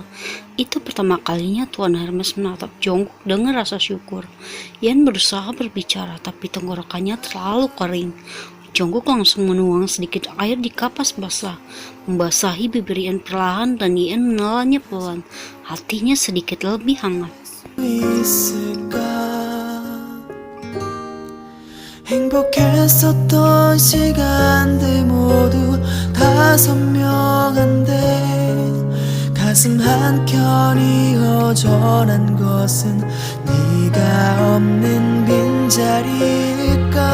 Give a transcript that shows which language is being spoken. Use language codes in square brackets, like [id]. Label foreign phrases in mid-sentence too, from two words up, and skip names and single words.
[id] Itu pertama kalinya Tuan Hermes menatap Jungkook dengan rasa syukur. Yen berusaha berbicara, tapi tenggorokannya terlalu kering. Jungkook langsung menuang sedikit air di kapas basah, membasahi bibir Yen perlahan, dan Yen menelannya pelan. Hatinya sedikit lebih hangat. [ko] 행복했었던 시간들 모두 다 선명한데 가슴 한켠이 허전한 것은 네가 없는 빈자리일까